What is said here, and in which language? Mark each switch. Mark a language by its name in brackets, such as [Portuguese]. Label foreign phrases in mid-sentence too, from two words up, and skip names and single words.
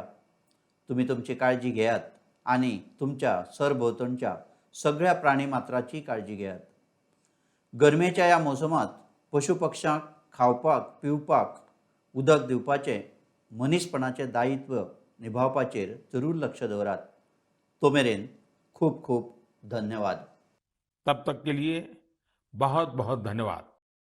[Konkani] तुमी तुमची काळजी घेयात आनी तुमच्या सरभोंवतणच्या सगळ्या प्राणीमात्राची काळजी घेयात. गरमेच्या ह्या मोसमांत पशु पक्ष्यांक खावपाक पिवपाक उदक दिवपाचें मनीसपणाचें दायित्व निभावपाचेर जरूर लक्ष दवरात. तो मेरेन खूब खूब धन्यवाद. [Hindi] तब तक के लिए बहुत बहुत धन्यवाद.